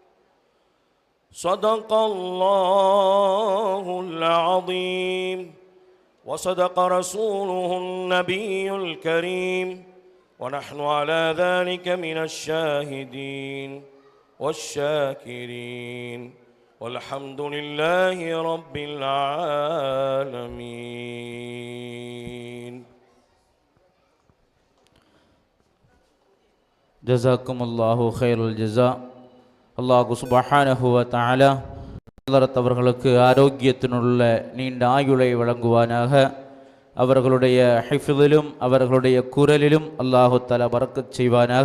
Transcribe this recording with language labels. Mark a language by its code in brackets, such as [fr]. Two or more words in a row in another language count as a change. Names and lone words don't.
[ar] صدق الله العظيم وصدق رسوله النبي الكريم، ونحن على ذلك من الشاهدين والشاكرين، والحمد لله رب العالمين. جزاكم الله خير الجزاء. الله سبحانه وتعالى [ta] ஹலரத் அவர்களுக்கு ஆரோக்கியத்தினுள்ள நீண்ட ஆயுளை வழங்குவானாக. அவர்களுடைய ஹிஃபிதிலும் அவர்களுடைய குரலிலும் [ar] الله تعالى [ta] பரக்கத் செய்வானாக.